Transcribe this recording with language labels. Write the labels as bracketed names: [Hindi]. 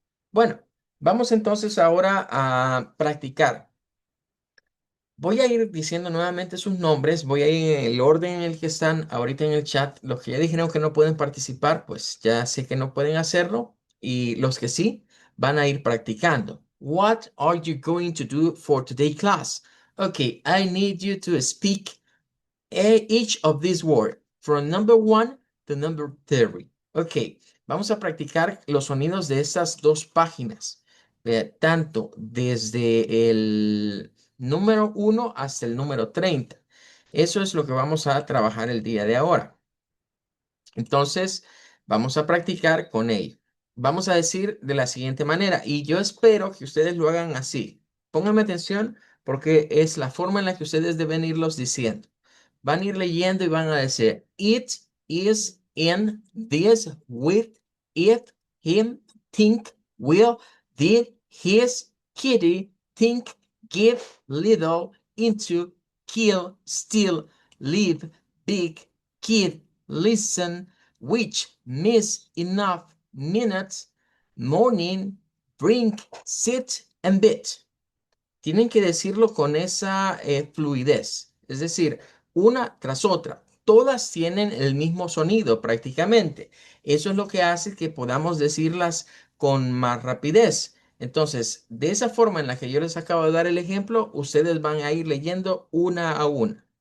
[Spanish] Bueno, vamos entonces ahora a practicar. Voy a ir diciendo nuevamente sus nombres, voy a ir en el orden en el que están ahorita en el chat. Los que ya dijeron que no pueden participar, pues ya sé que no pueden hacerlo. Y los que sí, van a ir practicando. [English] What are you going to do for today class? Okay, I need you to speak each of these words from number one to number 30. [Spanish] Ok, vamos a practicar los sonidos de estas dos páginas, tanto desde el número uno hasta el número 30. Eso es lo que vamos a trabajar el día de ahora. Entonces, vamos a practicar con ello. Vamos a decir de la siguiente manera, y yo espero que ustedes lo hagan así. Pónganme atención porque es la forma en la que ustedes deben irlos diciendo. Van a ir leyendo y van a decir, [English] it is in this with it, him, think, will, did, his, kitty, think, give, little, into, kill, steal, live, big, kid, listen, which, miss, enough, minutes, morning, drink, sit, and bit. [Spanish] Tienen que decirlo con esa fluidez, es decir, una tras otra. Todas tienen el mismo sonido prácticamente. Eso es lo que hace que podamos decirlas con más rapidez. Entonces, de esa forma en la que yo les acabo de dar el ejemplo, ustedes van a ir leyendo una a una.